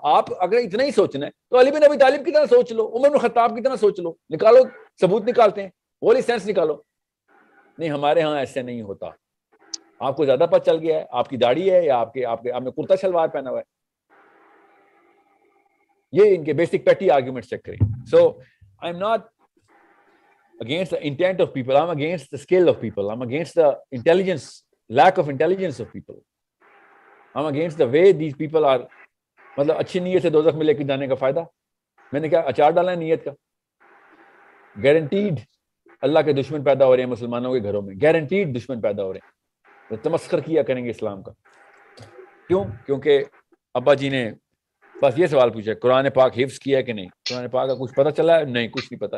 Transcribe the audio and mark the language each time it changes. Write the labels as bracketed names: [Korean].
[Urdu] آپ اگر اتنا ہی سوچنا ہے تو علی بن ابی طالب کی طرح سوچ لو, عمر بن خطاب کی طرح سوچ لو, نکالو ثبوت نکالتے ہیں, وہی سینس نکالو. نہیں, ہمارے ہاں ایسے نہیں ہوتا. آپ کو زیادہ پتہ چل گیا ہے, آپ کی داڑھی ہے یا آپ نے کرتا شلوار پہنا ہوا ہے. یہ ان کے بیسک پیٹی آرگومنٹس چیک کریں. [English] So I am not against the intent of people, I'm against the skill of people, I'm against the intelligence, lack of intelligence of people, I'm against the way these people are. [Urdu] مطلب اچھی نیت سے دوزخ میں لے کے جانے کا فائدہ. میں نے کیا اچار ڈالا ہے نیت کا؟ گارنٹیڈ اللہ کے دشمن پیدا ہو رہے ہیں مسلمانوں کے گھروں میں, گارنٹیڈ دشمن پیدا ہو رہے ہیں, تمسخر کیا کریں گے اسلام کا. کیوں؟ کیونکہ ابا جی نے بس یہ سوال پوچھا, قرآن پاک حفظ کیا ہے کہ نہیں؟ قرآن پاک کا کچھ پتہ چلا ہے؟ نہیں, کچھ نہیں پتا.